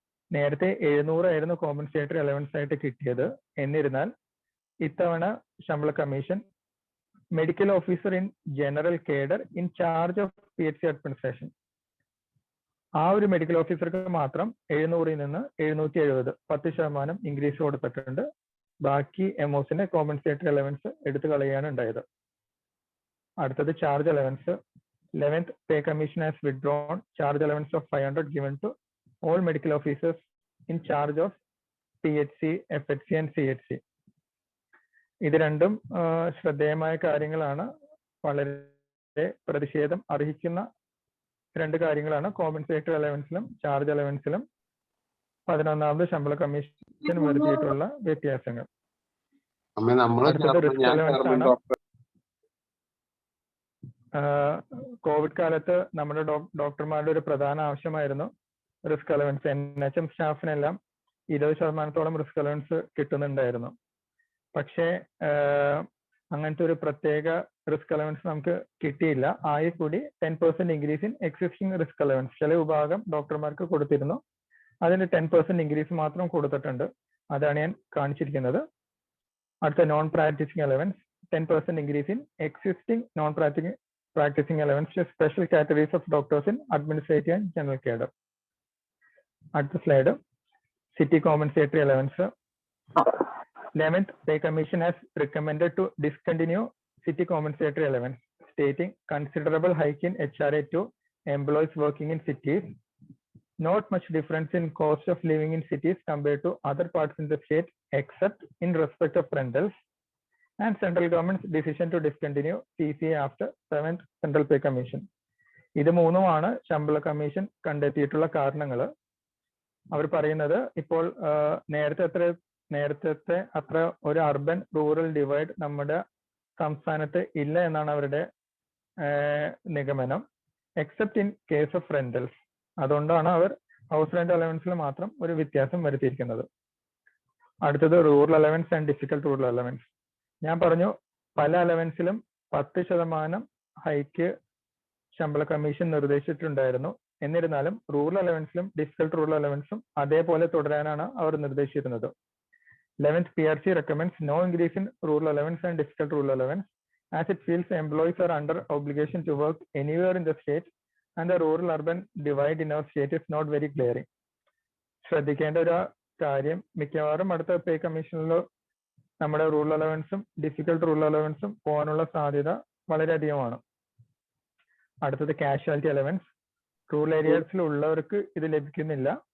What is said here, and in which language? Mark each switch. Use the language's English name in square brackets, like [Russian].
[Malayalam] നേരത്തെ 700 ആയിരുന്നു compensatory allowance ആയിട്ട് കിട്ടിയത്. എന്നിരുന്നാൽ ഇത്തവണ ശമ്പള commission [English] medical officer in general cadre in charge of PHC administration, [Malayalam] ആ ഒരു മെഡിക്കൽ ഓഫീസർക്ക് മാത്രം 700 നിന്ന് 770, 10% ഇൻക്രീസ് കൊടുത്തിട്ടുണ്ട്. ബാക്കി എമോസിന്റെ കോമ്പൻസേറ്ററി അലവൻസ് എടുത്തു കളയാണ് ഉണ്ടായത്. അടുത്തത് charge allowance. [English] 11th pay commission has withdrawn charge allowance of 500 given to all medical officers in charge of PHC, FHC and CHC. [Malayalam] ഇത് രണ്ടും ശ്രദ്ധേയമായ കാര്യങ്ങളാണ്. വളരെ പ്രതിഷേധം അർഹിക്കുന്ന രണ്ട് കാര്യങ്ങളാണ്. കോമ്പൻസേറ്ററി അലവൻസിലും ചാർജ് അലവൻസിലും 11ാമത് ശമ്പള കമ്മീഷൻ വരുത്തിയിട്ടുള്ള വ്യത്യാസങ്ങൾ. അടുത്തത് റിസ്ക് അലവൻസ് ആണ്. കോവിഡ് കാലത്ത് നമ്മുടെ ഡോക്ടർമാരുടെ ഒരു പ്രധാന ആവശ്യമായിരുന്നു risk allowance. NHM സ്റ്റാഫിനെല്ലാം 20% risk allowance കിട്ടുന്നുണ്ടായിരുന്നു. പക്ഷേ അങ്ങനത്തെ ഒരു പ്രത്യേക റിസ്ക് അലവൻസ് നമുക്ക് കിട്ടിയില്ല. ആയി കൂടി 10% [English] increase in existing risk allowance [Malayalam] ചില വിഭാഗം ഡോക്ടർമാർക്ക് കൊടുത്തിരുന്നു. അതിന് 10% ഇൻക്രീസ് മാത്രം കൊടുത്തിട്ടുണ്ട്. അതാണ് ഞാൻ കാണിച്ചിരിക്കുന്നത്. [English] അടുത്ത non practising allowance 10% increase in existing non practising allowance to special categories of doctors in administrative and general cadre. [Malayalam] അടുത്ത slide city compensatory allowance. [English] 11th pay commission has recommended to discontinue city compensatory allowance, stating considerable hike in HRA to employees working in cities, not much difference in cost of living in cities compared to other parts in the state except in respect of rentals, and central government's decision to discontinue CCA after 7th central pay commission. [Malayalam] ഇത് മൂന്നുമാണ് ശമ്പള commission കണ്ടെത്തിയിട്ടുള്ള കാരണങ്ങൾ. അവർ പറയുന്നത് ഇപ്പോൾ നേരത്തെ അത്ര ഒരു urban rural divide നമ്മുടെ സംസ്ഥാനത്ത് ഇല്ല എന്നാണ് അവരുടെ നിഗമനം, [English] Except in case of rentals. [Malayalam] അതുകൊണ്ടാണ് അവർ ഹൗസ് റെന്റ് അലവൻസിൽ മാത്രം ഒരു വ്യത്യാസം വരുത്തിയിരിക്കുന്നത്. അടുത്തത് rural allowance and difficult rural allowance. ഞാൻ പറഞ്ഞു പല അലവൻസിലും 10% ഹൈക്ക് ശമ്പള കമ്മീഷൻ നിർദ്ദേശിച്ചിട്ടുണ്ടായിരുന്നു. എന്നിരുന്നാലും റൂറൽ അലവൻസിലും ഡിഫിക്കൽട്ട് റൂറൽ അലവൻസും അതേപോലെ തുടരാനാണ് അവർ നിർദ്ദേശിച്ചിരുന്നത്. [English] 11th PRC recommends no increase in rural allowance and difficult rural allowance as it feels employees are under obligation to work anywhere in the state and the rural urban divide in our state is not very glaring. [Malayalam] ശ്രദ്ധിക്കേണ്ട ഒരു കാര്യം, മിക്കവാറും അടുത്ത പേ കമ്മീഷനിൽ നമ്മുടെ rural അലവൻസും difficult rural അലവൻസും പോകാനുള്ള സാധ്യത വളരെയധികമാണ്. അടുത്തത് കാഷ്വാലിറ്റി അലവൻസ്. റൂറൽ ഏരിയസിൽ ഉള്ളവർക്ക് ഇത് ലഭിക്കുന്നില്ല.